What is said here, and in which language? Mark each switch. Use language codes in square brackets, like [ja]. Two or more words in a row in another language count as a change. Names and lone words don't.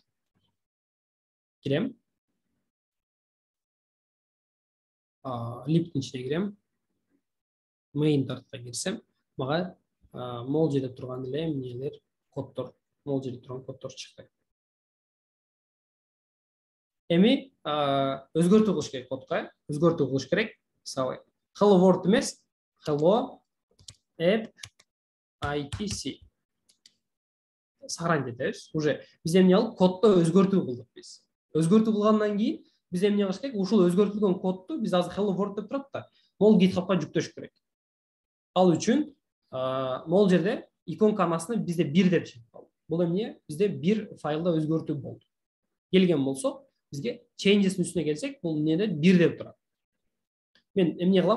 [ky] Кирем. Липтин ичине кирем. Main тартка кирсем, мага могул жерде турган эле эмнелер, коддор, могул жерде турган коддор чыкты. Эми өзгөртүү кылыш керек кодко, өзгөртүү кылыш керек. Мисалы, [en] hello world [ky] эмес, [en] hello app ITC. [ky] Сохранить этебиз. Уже биз эмне алып коддо өзгөртүү кылдык биз. Өзгөртүү кылгандан кийин биз эмне кылыш керек? Ушул өзгөртүлгөн кодду биз азыр [en] hello world [ky] деп турат да, могул GitHub'га жүктөш керек. Ал үчүн могул жерде иконканын астына бизде 1 деп чыгып калды. Бул эмне? Бизде 1 файлда өзгөртүү болду. Келген болсо, бизге changes'in үстүнө келсек, бул эмнеде 1 деп турат. Мен эмне кылам?